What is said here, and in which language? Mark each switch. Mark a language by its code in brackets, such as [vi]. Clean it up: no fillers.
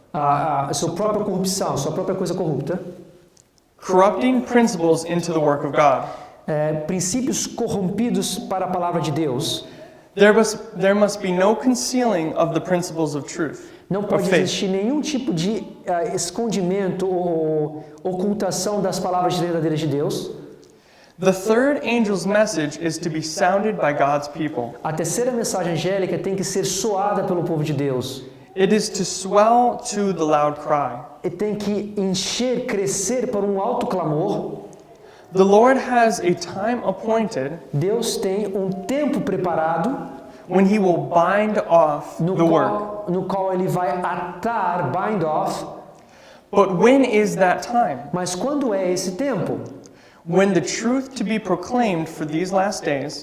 [pt] a sua própria corrupção, a sua própria coisa corrupta, [en] corrupting principles into the work of God. [pt] Princípios corrompidos para a palavra de Deus. [en] There must be no concealing of the principles of truth, [pt] Não [en] of [pt] pode [en] faith. [pt] existir nenhum tipo de escondimento ou ocultação das palavras verdadeiras de Deus. [en] The third angel's message is to be sounded by God's people. [pt] A terceira mensagem angélica tem que ser soada pelo povo de Deus. [en] It is to swell to the loud cry. [pt] E tem que encher, crescer para um alto clamor. [en] The Lord has a time appointed [pt] Deus tem um tempo preparado [en] when He will bind off [pt] no [en] the work. [pt] qual ele vai atar, bind off. [en] But when is that time? [pt] Mas quando é esse tempo? [en] When the truth to be proclaimed for these last days